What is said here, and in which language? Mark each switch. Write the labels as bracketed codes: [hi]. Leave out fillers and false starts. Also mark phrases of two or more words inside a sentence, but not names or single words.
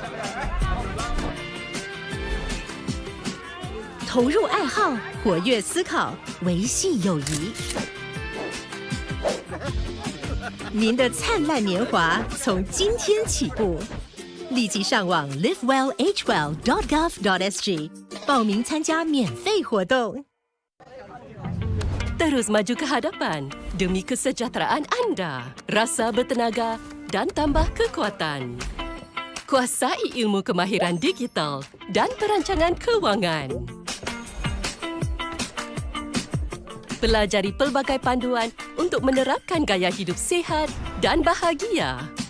[zh] 投入爱好，活跃思考，维系友谊。您的灿烂年华从今天起步，立即上网 livewellagewell.gov.sg 报名参加免费活动。 [ms] Terus maju ke hadapan demi kesejahteraan anda, rasa bertenaga dan tambah kekuatan. Kuasai ilmu kemahiran digital dan perancangan kewangan. Pelajari pelbagai panduan untuk menerapkan gaya hidup sihat dan bahagia.